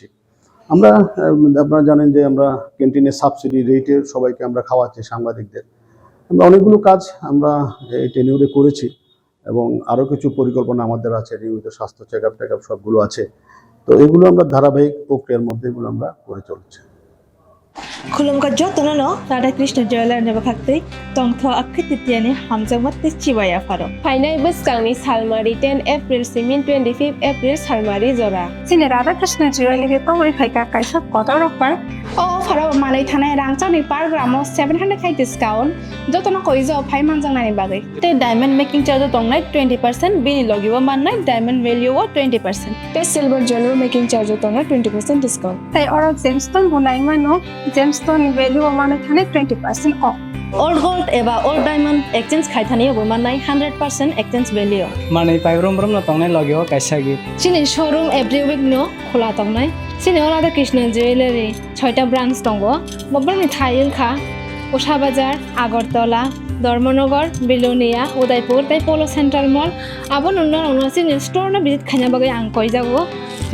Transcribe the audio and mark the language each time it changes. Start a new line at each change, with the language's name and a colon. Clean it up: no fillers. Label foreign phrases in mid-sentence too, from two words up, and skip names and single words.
Bangla: আমরা আপনারা জানেন যে আমরা ক্যান্টিনে
English: subsidy rate
Bangla: সবাইকে আমরা খাওয়াচ্ছি সাংবাদিকদের। আমরা অনেকগুলো কাজ আমরা এই টেনিউরে করেছি এবং আরও কিছু পরিকল্পনা আমাদের আছে। নিয়মিত স্বাস্থ্য চেকআপ সবগুলো আছে। তো এগুলো আমরা ধারাবাহিক প্রক্রিয়ার মধ্যে এগুলো আমরা করে চলছি।
Bodo: खुलुमगा जतननो राधा कृष्ण जयलाल नेबा खाक्तै तंथ आखितियानि हामजामत चिबाया फारो फाइनाय बोसगांनि सालमारि 10 एप्रिल सिमिन 25 एप्रिल सालमारि जरा सिने राधा कृष्ण जयलाल तंगै फाइका काइसा कतर अफार ओ फारो मानै थानाय रांचानि पार ग्रामाव 700 खाइ डिस्काउंट जतन कइजो फाइ मानजांनानि बागै ते
English: diamond making charge
Bodo: तंगनाय 20% बिनि लगिबो माननाय
English: diamond value
Bodo: 20% ते
English: silver jewellery making charge
Bodo: तंगनाय 20% डिस्काउंट ताइ और जेमस्टोन बनाइ मानो
English: gemstone value
Bodo: माने थाने 20% ऑफ
English: old gold
Bodo: एबा
English: old diamond exchange
Bodo: खाइथानियो माननाय 100%
English: exchange value
Bodo: माने पाइब्रम ब्रम न तंगनाय लगिबो काइसा गिफ्ट सिनि शोरूम
English: every week
Bodo: नो खोला तंगनाय सिनि राधा कृष्ण ज्वेलरी 6टा ब्रांच दंगो बबरनि थाइलखा उषा बाजार আগরতলা धर्मनगर बिलोनिया उदयपुर ताइ पोलो सेंट्रल मॉल आबो नुना सिनि स्टोर न विजिट खाना बागै आं कइ जागो खुलुमखा